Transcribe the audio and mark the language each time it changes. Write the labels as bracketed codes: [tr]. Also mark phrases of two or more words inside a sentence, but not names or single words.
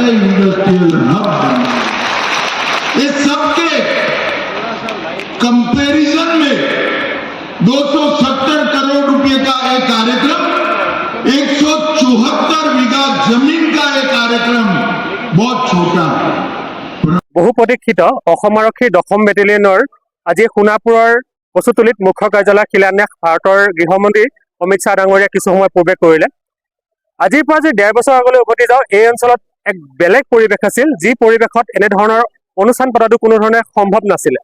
[en] industrial hub [hi] ये सबके कंपैरिजन में 270 करोड़ रुपए का एक कार्यक्रम, 174 बीघा जमीन का एक कार्यक्रम बहुत छोटा। [as] বহু প্ৰতীক্ষিত অসম আৰক্ষীৰ 10ম বেটেলিয়নৰ আজি সোণাপুৰৰ কচুতলিত মুখ্য কাৰ্যালয় শিলান্যাস ভাৰতৰ গৃহমন্ত্ৰী অমিত শ্বাহ ডাঙৰীয়াই কিছু সময় পূৰ্বে কৰিলে। আজিৰ পৰা যদি 1.5 বছৰ আগলৈ উভতি যাওঁ, এই অঞ্চলত এক বেলেগ পৰিৱেশ আছিল, যি পৰিৱেশত এনেধৰণৰ অনুষ্ঠান পতাটো কোনো ধৰণে সম্ভৱ নাছিলে।